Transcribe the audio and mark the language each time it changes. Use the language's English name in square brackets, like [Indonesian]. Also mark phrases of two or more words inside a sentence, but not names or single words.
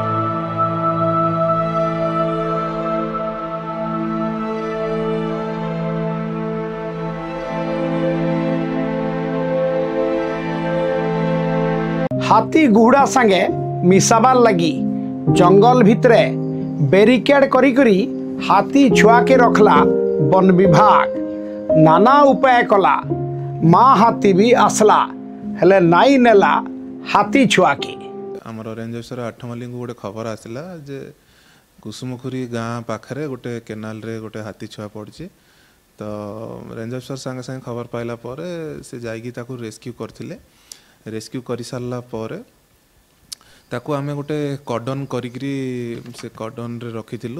[Sambalpuri] ହାତୀ ଗୁହଡ଼ା ସଙ୍ଗେ ମିଶାବାର ଲଗି ଜଙ୍ଗଲ ଭିତରେ ବେରିକେଡ କରି କରି ହାତୀ ଛୁଆ କେ ରଖଲା ବନ ବିଭାଗ। ନାନା ଉପାୟ କଲା ମାଁ ହାତୀ ଭି ଆସଲା ହେଲେ ନାଇ ନେଲା ହାତୀ ଛୁଆ କେ। ଆମର [English] range officer [Sambalpuri] ଆଠମଲ୍ଲି କୋ ଗୋଟେ ଖବର ଆସଲା ଜେ କୁସୁମଖୁରି ଗାଁ ପାଖରେ ଗୋଟେ କେନାଲ ରେ ଗୋଟେ ହାତୀ ଛୁଆ ପଡ଼ି। ତ [English] range officer [Sambalpuri] ସଙ୍ଗେ ସଙ୍ଗେ ଖବର ପାଇଲା ପର ସେ ଯାଇକି ତାକୁ ରେସ୍କ୍ୟୁ କରଥିଲେ। ରେସ୍କ୍ୟୁ କର ସାରା ପର ତାକୁ ଆମେ ଗୋଟେ କର୍ଡନ କରିକରି ସେ କର୍ଡନ ରେ ରଖିଥିଲୁ।